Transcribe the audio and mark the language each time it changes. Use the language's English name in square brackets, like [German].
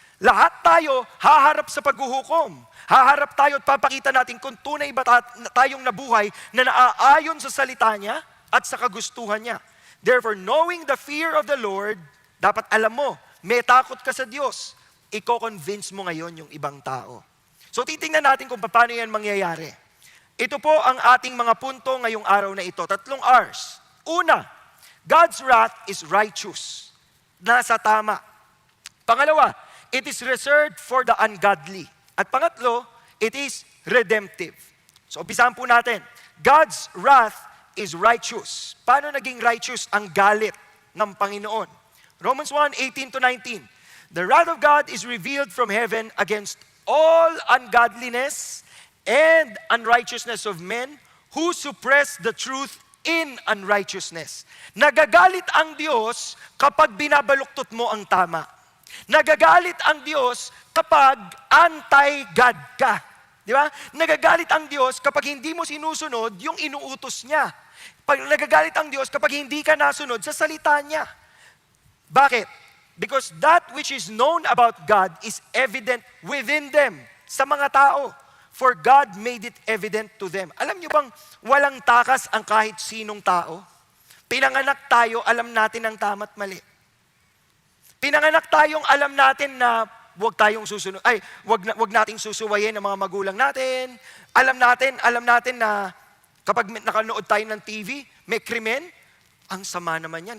[Filipino] Lahat tayo haharap sa paghuhukom. Haharap tayo at papakita natin kung tunay ba tayong nabuhay na naaayon sa salita niya at sa kagustuhan niya. [English] Therefore, knowing the fear of the Lord, [Filipino] dapat alam mo, may takot ka sa Diyos. Iko-convince mo ngayon yung ibang tao. So titingnan natin kung paano yan mangyayari. Ito po ang ating mga punto ngayong araw na ito. [English] 3 R's. [Filipino] Una, [English] God's wrath is righteous. [Filipino] Nasa tama. Pangalawa, [English] it is reserved for the ungodly. [Filipino] At pangatlo, [English] it is redemptive. So [Filipino] umpisahan po natin. [English] God's wrath is righteous. [Filipino] Paano naging righteous ang galit ng Panginoon? [English] Romans 1:18-19. The wrath of God is revealed from heaven against all ungodliness and unrighteousness of men who suppress the truth in unrighteousness. [Filipino] Nagagalit ang Diyos kapag binabaluktot mo ang tama. Nagagalit ang Diyos kapag anti-God ka. Di ba? Nagagalit ang Diyos kapag hindi mo sinusunod yung inuutos niya. Nagagalit ang Diyos kapag hindi ka nasunod sa salita niya. Bakit? [English] Because that which is known about God is evident within them, [Filipino] sa mga tao. [English] For God made it evident to them. [Filipino] Alam niyo bang walang takas ang kahit sinong tao? Pinanganak tayo, alam natin ang tama at mali. Pinanganak tayong alam natin na wag tayong susunod, wag nating susuwayin ang mga magulang natin. Alam natin na kapag nakanood tayo ng TV, may krimen, ang sama naman yan.